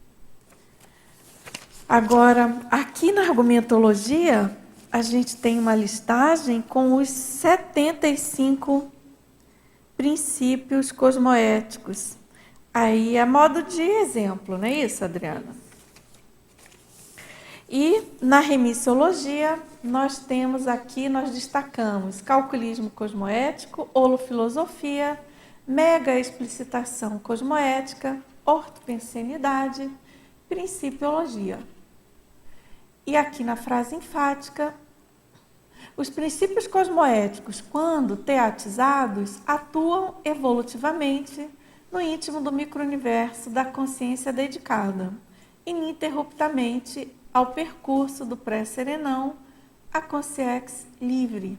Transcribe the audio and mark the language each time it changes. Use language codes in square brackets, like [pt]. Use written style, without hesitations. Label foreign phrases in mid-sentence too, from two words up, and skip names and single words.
[pt] Agora, aqui na argumentologia, a gente tem uma listagem com os 75 princípios cosmoéticos. Aí, a modo de exemplo, não é isso, Adriana? E na remissiologia, nós destacamos calculismo cosmoético, holofilosofia, mega explicitação cosmoética, ortopensenidade, principiologia. E aqui na frase enfática, os princípios cosmoéticos, quando teatizados, atuam evolutivamente no íntimo do micro-universo da consciência dedicada, ininterruptamente ao percurso do pré-serenão à consciência livre.